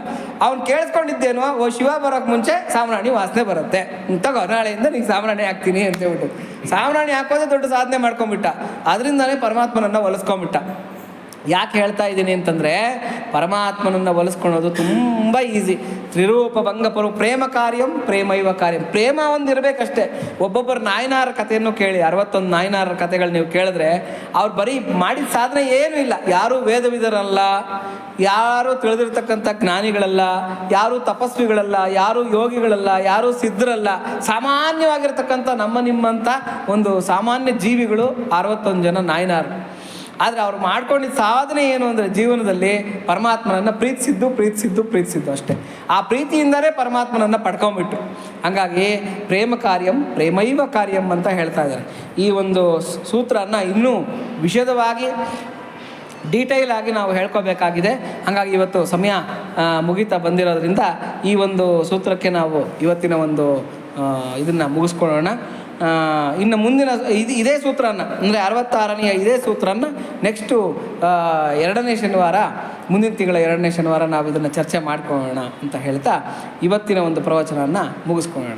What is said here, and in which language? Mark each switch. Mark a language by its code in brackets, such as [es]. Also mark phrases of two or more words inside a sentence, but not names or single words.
[kn] ಅವ್ನು ಕೇಳಿಸ್ಕೊಂಡಿದ್ದೇನೋ, ಓ ಶಿವ ಬರೋಕ್ಕೆ ಮುಂಚೆ ಸಾಮ್ರಾಣಿ ವಾಸನೆ ಬರುತ್ತೆ, ತಗೋ ನಾಳೆಯಿಂದ ನೀನು ಸಾಮ್ರಾಣಿ ಹಾಕ್ತೀನಿ ಅಂತ ಹೇಳ್ಬಿಟ್ಟು ಸಾಮ್ರಾಣಿ ಹಾಕೋದೇ ದೊಡ್ಡ ಸಾಧನೆ ಮಾಡ್ಕೊಂಬಿಟ್ಟ. ಅದರಿಂದನೇ ಪರಮಾತ್ಮನನ್ನು ಒಲಿಸ್ಕೊಂಬಿಟ್ಟ. ಯಾಕೆ ಹೇಳ್ತಾ ಇದ್ದೀನಿ ಅಂತಂದರೆ, ಪರಮಾತ್ಮನನ್ನು ಒಲಿಸ್ಕೊಳ್ಳೋದು ತುಂಬ ಈಸಿ. [sa] ತ್ರಿರೂಪ ಭಂಗಪರು ಪ್ರೇಮ ಕಾರ್ಯಂ ಪ್ರೇಮೈವ ಕಾರ್ಯಂ. [kn] ಪ್ರೇಮ ಒಂದು ಇರಬೇಕಷ್ಟೇ. ಒಬ್ಬೊಬ್ಬರು ನಾಯನಾರ ಕಥೆಯನ್ನು ಕೇಳಿ, 61 ನಾಯನಾರ ಕಥೆಗಳು ನೀವು ಕೇಳಿದ್ರೆ ಅವ್ರು ಬರೀ ಮಾಡಿದ ಸಾಧನೆ ಏನೂ ಇಲ್ಲ. ಯಾರೂ ವೇದವಿದರಲ್ಲ, ಯಾರೂ ತಿಳಿದಿರ್ತಕ್ಕಂಥ ಜ್ಞಾನಿಗಳಲ್ಲ, ಯಾರೂ ತಪಸ್ವಿಗಳಲ್ಲ, ಯಾರೂ ಯೋಗಿಗಳಲ್ಲ, ಯಾರೂ ಸಿದ್ಧರಲ್ಲ. ಸಾಮಾನ್ಯವಾಗಿರ್ತಕ್ಕಂಥ ನಮ್ಮ ನಿಮ್ಮಂಥ ಒಂದು ಸಾಮಾನ್ಯ ಜೀವಿಗಳು 61 ಜನ ನಾಯನಾರು. ಆದರೆ ಅವ್ರು ಮಾಡ್ಕೊಂಡಿದ್ದ ಸಾಧನೆ ಏನು ಅಂದರೆ, ಜೀವನದಲ್ಲಿ ಪರಮಾತ್ಮನನ್ನು ಪ್ರೀತಿಸಿದ್ದು ಅಷ್ಟೇ. ಆ ಪ್ರೀತಿಯಿಂದಲೇ ಪರಮಾತ್ಮನನ್ನು ಪಡ್ಕೊಂಬಿಟ್ಟು. ಹಾಗಾಗಿ [sa] ಪ್ರೇಮ ಕಾರ್ಯಂ ಪ್ರೇಮೈವ ಕಾರ್ಯಂ [kn] ಅಂತ ಹೇಳ್ತಾ ಇದ್ದಾರೆ. ಈ ಒಂದು ಸೂತ್ರನ ಇನ್ನೂ ವಿಶದವಾಗಿ ಡೀಟೇಲ್ ಆಗಿ ನಾವು ಹೇಳ್ಕೋಬೇಕಾಗಿದೆ. ಹಾಗಾಗಿ ಇವತ್ತು ಸಮಯ ಮುಗಿತಾ ಬಂದಿರೋದ್ರಿಂದ ಈ ಒಂದು ಸೂತ್ರಕ್ಕೆ ನಾವು ಇವತ್ತಿನ ಒಂದು ಇದನ್ನು ಮುಗಿಸ್ಕೊಳ್ಳೋಣ. ಇನ್ನು ಮುಂದಿನ ಇದೇ ಸೂತ್ರನ ಅಂದರೆ 66ನೆಯ ಇದೇ ಸೂತ್ರನ ನೆಕ್ಸ್ಟು 2ನೇ ಶನಿವಾರ, ಮುಂದಿನ ತಿಂಗಳ 2ನೇ ಶನಿವಾರ ನಾವು ಇದನ್ನು ಚರ್ಚೆ ಮಾಡ್ಕೊಳ್ಳೋಣ ಅಂತ ಹೇಳ್ತಾ ಇವತ್ತಿನ ಒಂದು ಪ್ರವಚನವನ್ನು ಮುಗಿಸ್ಕೊಳ್ಳೋಣ.